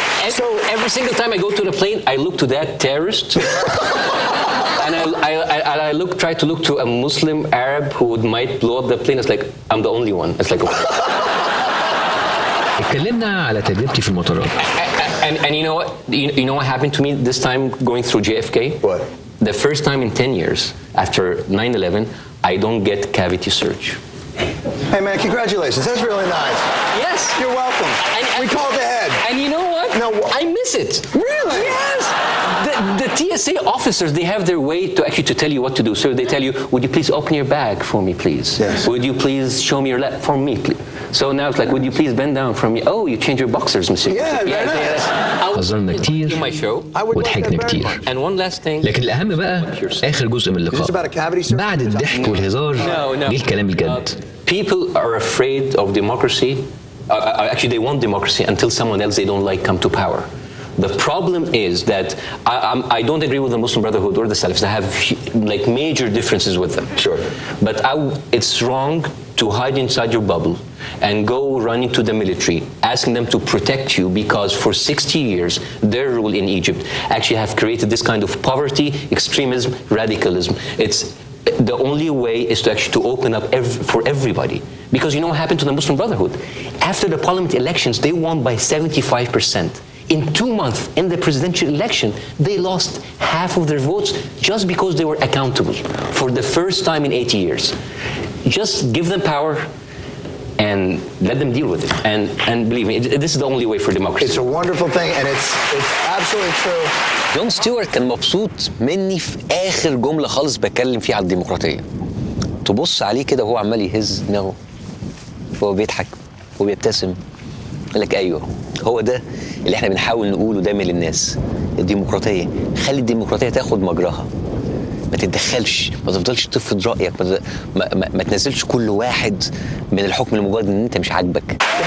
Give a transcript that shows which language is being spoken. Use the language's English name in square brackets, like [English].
[English] So every single time I go to the plane, I look to that terrorist, and I try to look to a Muslim Arab who might blow up the plane. It's like I'm the only one. It's like. [Arabic] اتكلمنا على تجربتي في المطارات. [English] And you know what? You know what happened to me this time going through JFK? What? The first time in 10 years after 9/11, I don't get cavity search. Hey man, congratulations. That's really nice. Yes. You're welcome. We called ahead. And you know what? No, I miss it. Really? Yes. The TSA officers, they have their way to actually to tell you what to do. So they tell you, would you please open your bag for me, please? Yes. Would you please show me your lap for me, please? So now it's like, would you please bend down for me? Oh, you change your boxers, monsieur. Yeah, very nice. [Arabic] هزرنا كتير وضحكنا كتير. [English] And one last thing. [Arabic] لكن الأهم بقى آخر جزء من اللقاء. بعد الضحك والهزار جه الكلام الجد. [English] People are afraid of democracy. Actually, they want democracy until someone else they don't like come to power. The problem is that I don't agree with the Muslim Brotherhood or the Salafis. I have like major differences with them. Sure. But it's wrong to hide inside your bubble and go running to the military, asking them to protect you, because for 60 years, their rule in Egypt actually have created this kind of poverty, extremism, radicalism. It's the only way is to actually to open up for everybody. Because you know what happened to the Muslim Brotherhood? After the parliament elections, they won by 75%. In 2 months, in the presidential election, they lost half of their votes just because they were accountable for the first time in 80 years. Just give them power and let them deal with it. And believe me, this is the only way for democracy. It's a wonderful thing, and it's absolutely true. [Arabic] جون ستيورت كان مبسوط مني في آخر جملة خالص بتكلم فيها على الديمقراطية. تبص عليه كده وهو عمال يهز دماغه وهو بيضحك وبيبتسم، قال لك أيوه هو ده اللي احنا بنحاول نقوله دايما للناس. الديمقراطية، خلي الديمقراطية تاخد مجراها، ما تتدخلش، ما تفضلش تفرض رأيك، ما تنزلش كل واحد من الحكم لمجرد ان انت مش عاجبك.